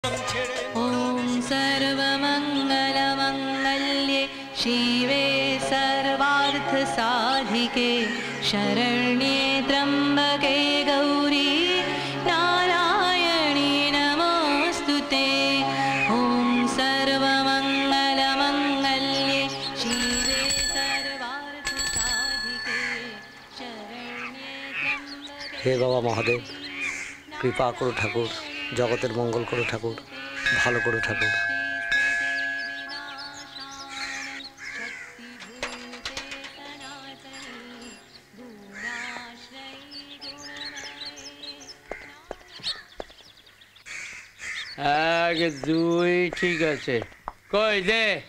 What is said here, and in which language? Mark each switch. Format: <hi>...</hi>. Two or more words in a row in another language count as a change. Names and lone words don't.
<sa>ओम सर्वमंगलमंगल्ये शिवे सर्वार्थ साधिके शरण्ये त्र्यंबके गौरी नारायणी नमोस्तुते। ओम सर्वमंगलमंगल्ये शिवे सर्वार्थ साधिके शरण्ये त्र्यंबके।</sa> <bn>হে বাবা মহাদেব কৃপা করো ঠাকুর, জগতের মঙ্গল করো ঠাকুর, ভালো করো ঠাকুর। এক দুই ঠিক আছে, কই দে।</bn>